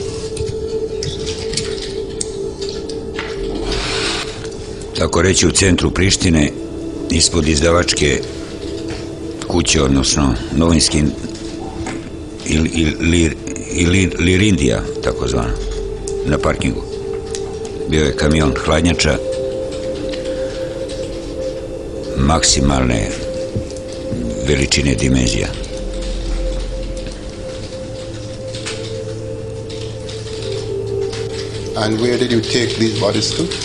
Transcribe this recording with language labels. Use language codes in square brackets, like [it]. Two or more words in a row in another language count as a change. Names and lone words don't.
[sr] Tako reći u centru Prištine, ispod izdavačke kuće, odnosno novinski Lirindija, tako zvano, na parkingu. Bio je kamion hladnjača maksimalne veličine dimenzija. [en] And where did you take these bodies to?